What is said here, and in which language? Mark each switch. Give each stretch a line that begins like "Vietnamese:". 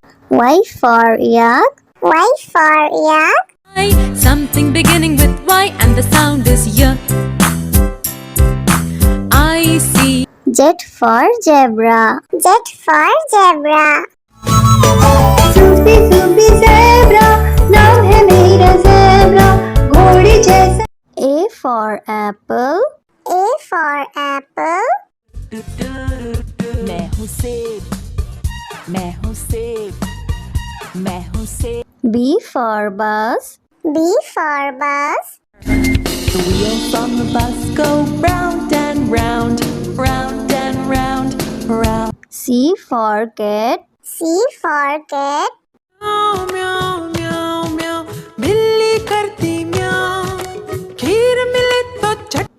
English: Y for yak. Y for yak. something beginning with Y and the sound is Y I see Z for zebra. Z for zebra.
Hindi: Sufi Sufi zebra, नाम है मेरा zebra, घोड़े जैसा.
English: A for apple. A for apple.
Hindi: मैं हूँ सेब मैं हूँ सेब मैं हूँ सेब
English: B for bus. B for bus. The wheels on the bus go round and round round and round round C for cat. C for cat.
Hindi: म्याऊ म्याऊ म्याऊ म्याऊ बिल्ली करती म्याऊ खीर मिले तो चट